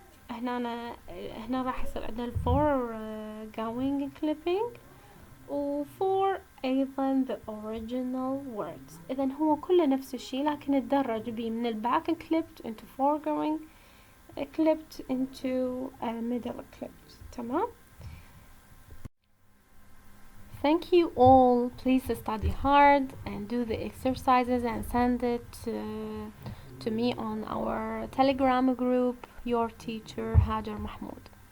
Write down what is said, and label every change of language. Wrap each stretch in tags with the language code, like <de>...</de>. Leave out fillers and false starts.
<ar>هنا راح يصير عندنا foregoing clipping و for أيضا</ar> <en>the original words.</en> <ar>إذن هو كله نفس الشي لكن اتدرج بيه من الباك clipped into foregoing clipped into middle clipped. تمام.</ar> <en>Thank you all. Please study hard and do the exercises and send it to me on our Telegram group. Your teacher Hajar Mahmoud.</en>